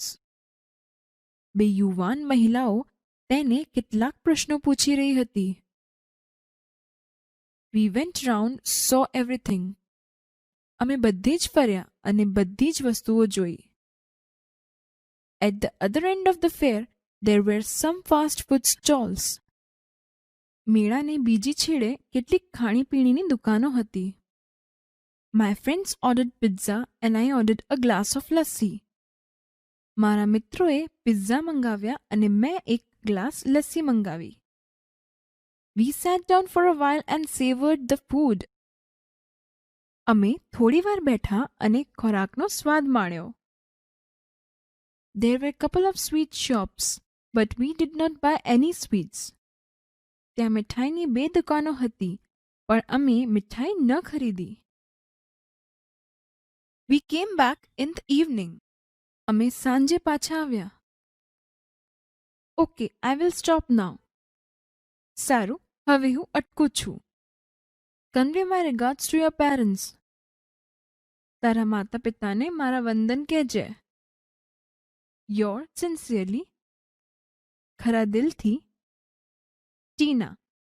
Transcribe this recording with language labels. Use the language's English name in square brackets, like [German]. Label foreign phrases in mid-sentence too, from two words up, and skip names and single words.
[Gujarati] બે યુવાન મહિલાઓ તેને કેટલાક પ્રશ્નો પૂછી રહી હતી. [English] We went round, saw everything. [Gujarati] અમે બધે જ ફર્યા અને બધી જ વસ્તુઓ જોઈ. [English] At the other end of the fair, there were some fast food stalls. [Gujarati] મેળાને બીજી છેડે કેટલીક ખાણીપીણીની દુકાનો હતી. [English] My friends ordered pizza and I ordered a glass of lassi. [Gujarati] મારા મિત્રોએ પિઝા મંગાવ્યા અને મેં એક ગ્લાસ લસ્સી મંગાવી. [English] We sat down for a while and savored the food. [Gujarati] અમે થોડીવાર બેઠા અને ખોરાકનો સ્વાદ માણ્યો. [English] There were a couple of sweet shops, but we did not buy any sweets. [Gujarati] ત્યાં મિઠાઈની 2 દુકાનો હતી, પણ અમે મિઠાઈ ન ખરીદી. [English] We came back in the evening. [Gujarati] અમે સાંજે પાછા આવ્યા. [English] Okay, I will stop now. [Gujarati] સારું, હવે હું અટકું છું. [English] Convey my regards to your parents. [Gujarati] તારા માતા પિતાને મારા વંદન કહેજે. [English] Yours sincerely, [Gujarati] ખરા દિલથી, ટીના.